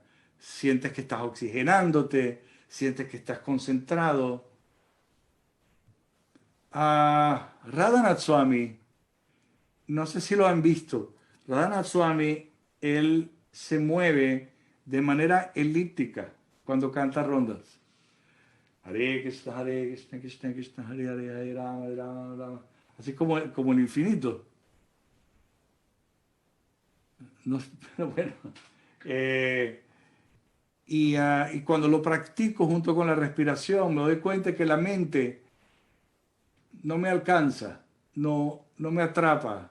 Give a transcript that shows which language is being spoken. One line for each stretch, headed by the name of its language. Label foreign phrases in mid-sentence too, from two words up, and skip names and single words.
Spanish: Sientes que estás oxigenándote, sientes que estás concentrado. Radhanath Swami, no sé si lo han visto, Radhanath Swami, él se mueve de manera elíptica cuando canta rondas. Hare Krishna, Krishna Krishna, Hare Hare, Hare Rama, Rama. Así como el infinito. No, pero bueno. Y cuando lo practico junto con la respiración, me doy cuenta que la mente no me alcanza, no me atrapa.